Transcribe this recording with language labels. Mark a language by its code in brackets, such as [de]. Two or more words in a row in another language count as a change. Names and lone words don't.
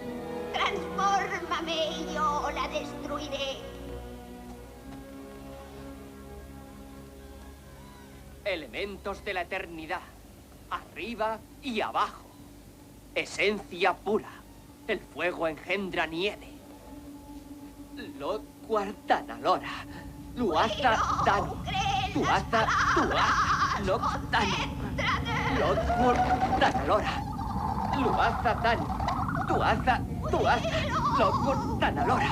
[es] Transfórmame y yo la destruiré. Elementos de la eternidad, arriba y abajo. Esencia pura. El fuego engendra nieve. Lot Quartanalora. Luaza Danu. Tuaza, Lot Danu. Lot Quartanalora. Luaza Danu. Tuaza, Lot Quartanalora.